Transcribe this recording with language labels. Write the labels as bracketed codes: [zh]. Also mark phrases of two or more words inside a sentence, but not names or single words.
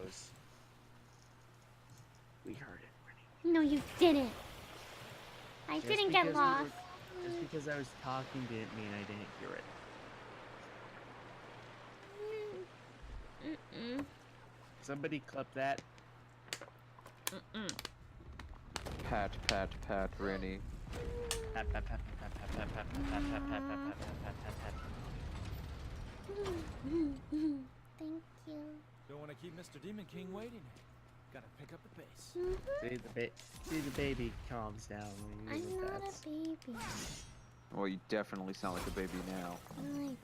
[en] those. We heard it, Rinny. No, you didn't. I Just didn't get because lost. Just because I was talking didn't mean I didn't hear it. Mm-mm. Somebody clip that. Mm-mm. Pat, Rinny. Pat, pat, pat, pat, pat, pat, pat, pat, pat, pat, pat, pat, pat, pat, pat. Thank you. Don't want to keep Mr. Demon King waiting. Gotta pick up the pace. See the baby calms down when you I'm use the not a pets. baby. Well, you definitely sound like a baby now. No, I don't.